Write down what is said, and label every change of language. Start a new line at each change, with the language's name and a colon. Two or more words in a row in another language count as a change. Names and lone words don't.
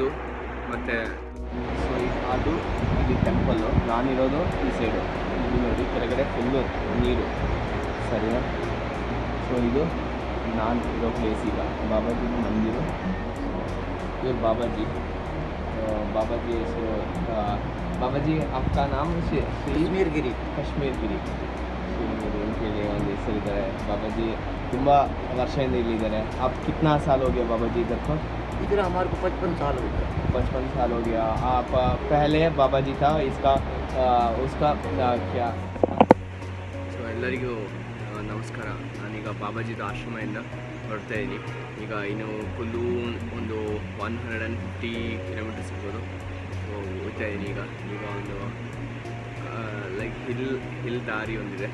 Kannada: ಮತ್ತು ಸೊ ಅದು ಇಲ್ಲಿ ಟೆಂಪಲ್ಲು, ನಾನಿರೋದು ಈ ಸೈಡು. ಇಲ್ಲಿ ನೋಡಿ ಕೆಳಗಡೆ ಫುಲ್ಲು ನೀರು, ಸರಿನಾ? ಸೊ ಇದು ನಾನು ಇರೋ ಪ್ಲೇಸ್ ಈಗ ಬಾಬಾಜಿ ಮಂದಿರ. ಇವ್ರು ಬಾಬಾಜಿ. ಬಾಬಾಜಿ ಹೆಸರು ಬಾಬಾಜಿ
Hindi: आपका नाम कश्मीर गिरी
Kannada: ಕಾಶ್ಮೀರ್ ಅಂತೇಳಿ ಒಂದು ಹೆಸರಿದ್ದಾರೆ. ಬಾಬಾಜಿ ತುಂಬ ವರ್ಷದಿಂದ ಇಲ್ಲಿದ್ದಾರೆ.
Hindi: आप कितना साल हो गया बाबाजी इधर को? इधर हमारे को 55 साल हो गया. 55 साल हो गया. आप पहले बाबाजी था इसका उसका क्या?
Kannada: ಸೊ ಎಲ್ಲರಿಗೂ ನಮಸ್ಕಾರ. ನಾನೀಗ ಬಾಬಾಜಿದು ಆಶ್ರಮದಿಂದ ಹೊರಡ್ತಾ ಇದ್ದೀನಿ. ಈಗ ಇನ್ನು ಕುಲ್ಲು ಒಂದು 150 ಕಿಲೋಮೀಟರ್ಸ್ ಇರ್ಬೋದು. ಸೊ ಹೋಗ್ತಾ ಇದ್ದೀನಿ ಈಗ ಒಂದು
English: like hill
Kannada: ದಾರಿ ಒಂದಿದೆ.